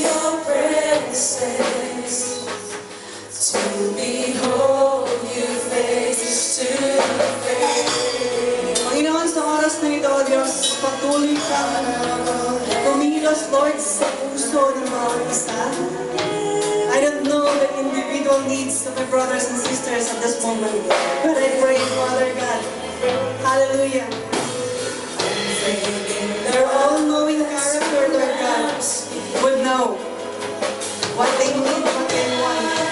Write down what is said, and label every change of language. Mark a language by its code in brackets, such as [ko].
[en] your presence, to behold you face to face. [tl] Panginoon, sa oras na ito, Diyos, patuloy kang kumilos, Lord, sa puso ng bawat isa. [en] I don't know the individual needs of my brothers and sisters at this moment, but I pray, Father God, hallelujah. Their all-knowing character, Lord God, would know what they need, what they want.